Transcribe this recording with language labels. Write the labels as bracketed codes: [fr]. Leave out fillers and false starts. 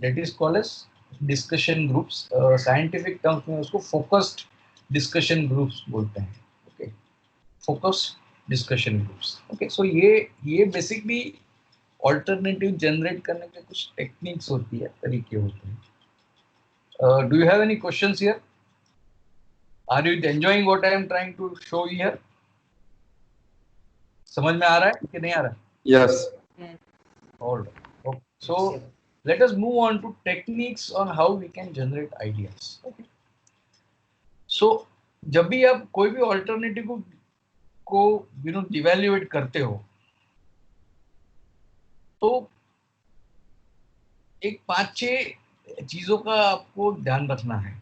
[en] That is called as discussion groups. Scientific terms [hi] में उसको [en] focused discussion groups [hi] बोलते हैं। Okay, focused discussion groups. Okay, सो ये basically alternative generate करने के कुछ टेक्निक्स होती है, तरीके होते हैं। [en] Do you have any questions here? Are you enjoying what I am trying to show here? [hi] समझ में आ रहा है कि नहीं आ रहा है? [en] Yes. All right. Okay. So let us move on to techniques on how we can generate ideas. Okay. [hi] So जब भी आप कोई भी ऑल्टरनेटिव को इवैल्यूएट करते हो, तो एक 5-6 चीजों का आपको ध्यान रखना है।